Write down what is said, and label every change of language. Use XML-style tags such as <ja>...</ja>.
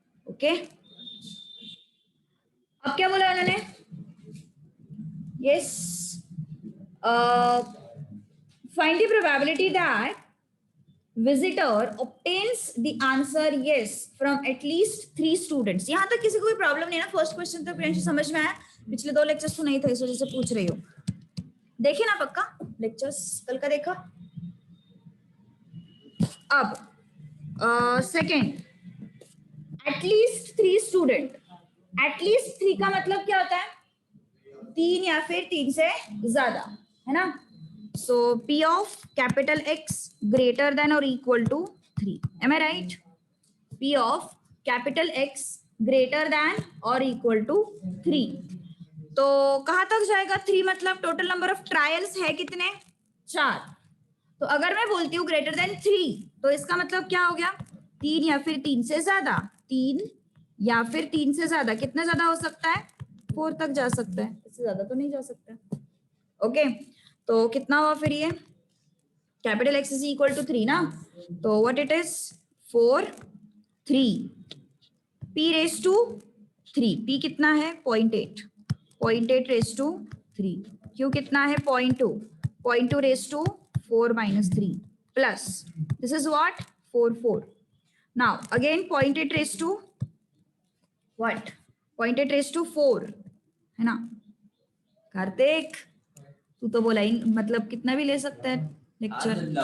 <hi>Okay, अब क्या बोला उन्होंने?</hi> <en>Yes, find the probability that visitor obtains the answer yes from at least 3 students.</en> <hi>यहां तक किसी को कोई प्रॉब्लम नहीं है ना? फर्स्ट क्वेश्चन तो प्रियांशु समझ में आया. पिछले 2 लेक्चर्स तो नहीं थे, इस वजह से पूछ रही हूँ. देखे ना पक्का लेक्चर्स कल का? देखा. अब सेकंड, एटलीस्ट 3 स्टूडेंट. एटलीस्ट 3 का मतलब क्या होता है? 3 या फिर 3 से ज्यादा, है ना?</hi> <en>So P of capital X greater than or equal to 3. Am I right? P of capital X greater than or equal to 3.</en> <hi>तो कहाँ तक जाएगा? 3 मतलब</hi> <en>total number of trials</en> <hi>है कितने? 4. तो अगर मैं बोलती हूँ</hi> <en>greater than 3</en> <hi>तो इसका मतलब क्या हो गया? 3 या फिर 3 से ज्यादा. 3 या फिर 3 से ज्यादा. कितना ज्यादा हो सकता है? 4 तक जा सकता है, इससे ज्यादा तो नहीं जा सकता. ओके, तो कितना हुआ फिर ये?</hi> <en>capital X is equal to 3</en> <hi>ना? तो</hi> <en>What it is?</en> <hi>4 3. P raise to 3. P कितना है? 0.8. 0.8 रेज टू 3. Q कितना है? 0.2.</hi> <en>0.2 raise to 4 minus 3 plus this is what? 4 4. Now again 0.8 raised to what? 0.8 raised to 4,</en> <hi>है ना? कार्तिक तू तो बोला ही, मतलब कितना भी ले सकता है लेक्चर.</hi>